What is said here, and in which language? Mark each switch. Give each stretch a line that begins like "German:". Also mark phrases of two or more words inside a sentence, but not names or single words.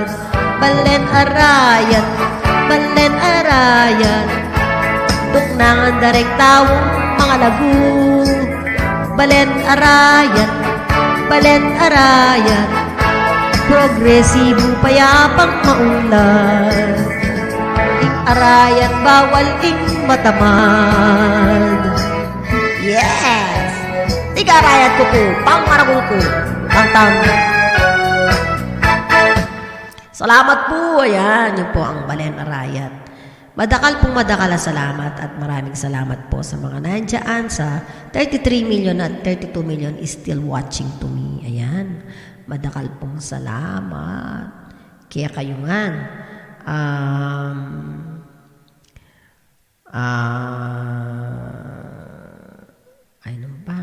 Pampanga: Balen arayat, tuknangan na ring tawong mga lagu. Balen arayat, progresibo payapang maunlad. Ing arayat bawal ing matamad.
English: Yes!
Pampanga: Tiga arayat ko po, pangaragol ko, tang.
Filipino: Salamat po, ayan, yun po ang Balen arayat.
Pampanga: Madakal na salamat
Filipino: at maraming salamat po sa mga nandiyan sa 33 million at 32 million
English: is still watching to me.
Pampanga: Ayan, madakal pong salamat.
Filipino: Kaya kayo nga. Ano pa?